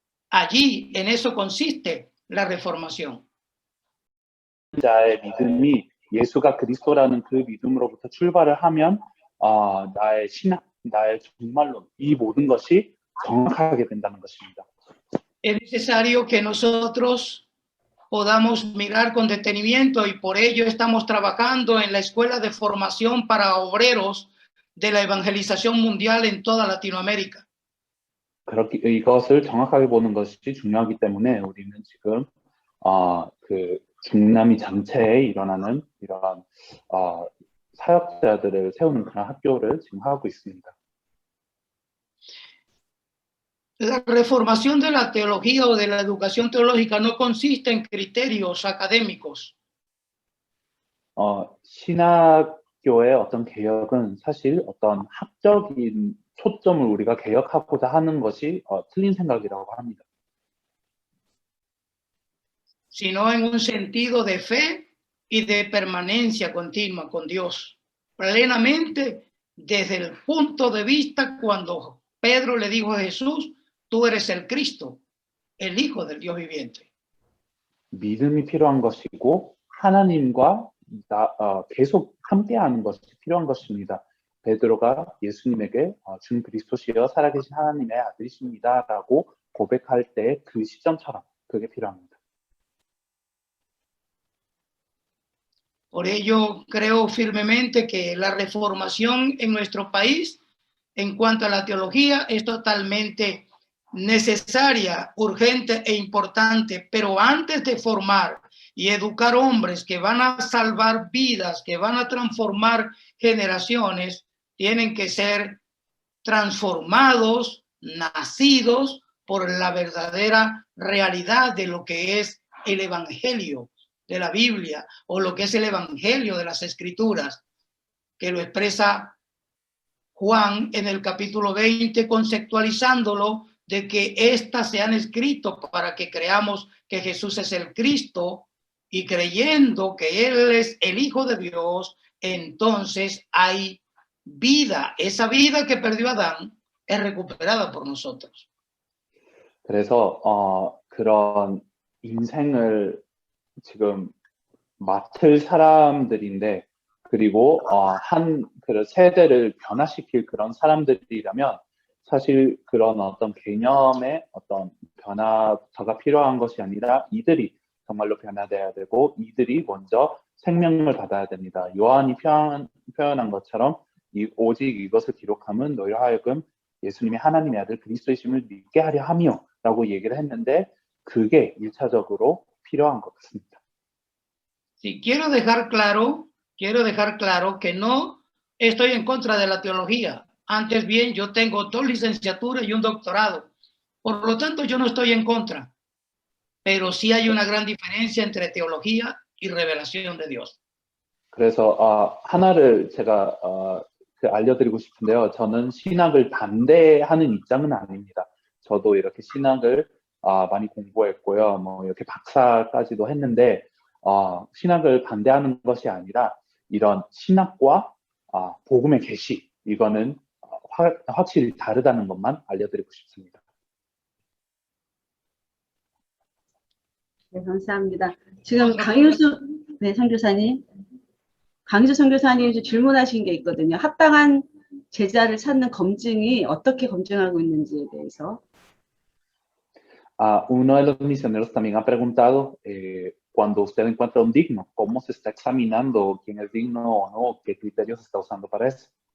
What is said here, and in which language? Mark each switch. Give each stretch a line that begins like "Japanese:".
Spanish: Allí, en eso consiste la reformación.
Korean: 자의 믿음이 예수가 그리스도라는 그 믿음으로부터 출발을 하면 나의 신학, 나의 정말론, 이 모든 것이 정확하게 된다는 것입니다.
Spanish: Es necesario que nosotros podamos mirar con detenimiento y por ello estamos trabajando en la Escuela de Formación para Obreros de la Evangelización Mundial en toda Latinoamérica.
Korean: 그렇게 이것을 정확하게 보는 것이 중요하기 때문에 우리는 지금 그 중남미 전체에 일어나는 이러한 사역자들을 세우는 그런 학교를 지금 하고 있습니다.
Spanish: La reformación de la teología o de la educación teológica no consiste en criterios académicos.
Korean: 신학교의 어떤 개혁은 사실 어떤 학적인 초점을 우리가 개혁하고자 하는 것이 틀린 생각이라고 합니다.
Spanish: Sino en un sentido de fe y de permanencia continua con Dios, plenamente desde el punto de vista cuando Pedro le dijo a Jesús, tú eres el Cristo, el Hijo del Dios viviente.
Korean: 믿음이 필요한 것이고 하나님과 계속 함께하는 것이 필요한 것입니다. 베드로가 예수님에게 주 그리스도시여 살아계신 하나님의 아들이십니다라고 고백할 때 그 시점처럼 그게 필요합니다.
Spanish: Por ello creo firmemente que la reformación en nuestro país en cuanto a la teología es totalmente necesaria, urgente e importante, pero antes de formar y educar hombres que van a salvar vidas, que van a transformar generaciones, tienen que ser transformados, nacidos por la verdadera realidad de lo que es el Evangelio de la Biblia o lo que es el Evangelio de las Escrituras, que lo expresa Juan en el capítulo 20, conceptualizándolo de que éstas se han escrito para que creamos que Jesús es el Cristo y creyendo que Él es el Hijo de Dios, entonces hay vida. Esa vida que perdió Adán es recuperada por nosotros.
Korean: 그래서 그런 인생을 지금 맡을 사람들인데 그리고 그 세대를 변화시킬 그런 사람들이라면 사실 그런 어떤 개념의 어떤 변화가 필요한 것이 아니라 이들이 정말로 변화돼야 되고 이들이 먼저 생명을 받아야 됩니다. 요한이 표현한 것처럼 오직 이것을 기록함은 너희로 하여금 예수님이 하나님의 아들 그리스도이심을 믿게 하려 함이요 라고 얘기를 했는데 그게 1차적으로 필요한 것 같습니다.
Spanish: Sí, quiero dejar claro que no estoy en contra de la teología. Antes bien, yo tengo 2 licenciaturas y un doctorado. Por lo tanto, yo no estoy en contra. Pero sí hay una gran diferencia entre teología y revelación de Dios.
Korean: 그래서 하나를 제가 알려드리고 싶은데요. 저는 신학을 반대하는 입장은 아닙니다. 저도 이렇게 신학을 많이 공부했고요. 뭐 이렇게 박사까지도 했는데 신학을 반대하는 것이 아니라 이런 신학과 복음의 계시 이거는 확실히 다르다는 것만 알려드리고 싶습니다. 네, 감사합니다. 지금 강효수 선교사님, 강효수 선교사님 질문하신 게 있거든요. 합당한 제자를 찾는 검증이 어떻게 검증하고 있는지에 대해서.
Spanish: Uno de los misioneros también ha preguntado, cuando usted encuentra un digno, ¿cómo se está examinando quién es digno o no? ¿Qué criterios está usando para eso?